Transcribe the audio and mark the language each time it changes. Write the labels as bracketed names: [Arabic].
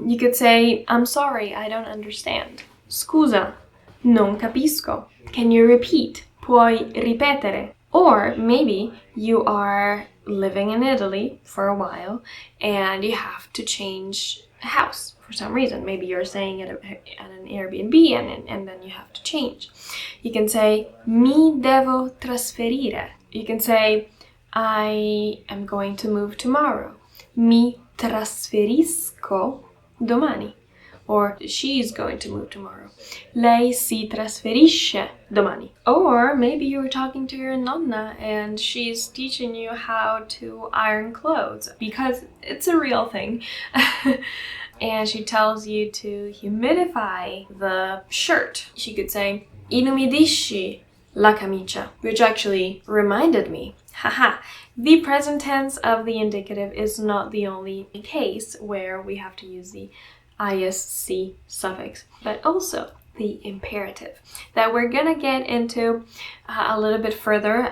[English] You could say, I'm sorry, I don't understand. [Italian] Scusa, non capisco. [English] Can you repeat? [Italian] Puoi ripetere? [English] Or maybe you are living in Italy for a while and you have to change house for some reason. Maybe you're staying at an Airbnb and then you have to change. You can say [Italian] mi devo trasferire. [English] You can say I am going to move tomorrow. [Italian] Mi trasferisco domani. [English] Or she's going to move tomorrow. [Italian] Lei si trasferisce domani. [English] Or maybe you're talking to your nonna and she's teaching you how to iron clothes because it's a real thing. And she tells you to humidify the shirt. She could say, [Italian] inumidisci la camicia, [English] which actually reminded me, haha, the present tense of the indicative is not the only case where we have to use the ISC suffix, but also the imperative that we're gonna get into a little bit further.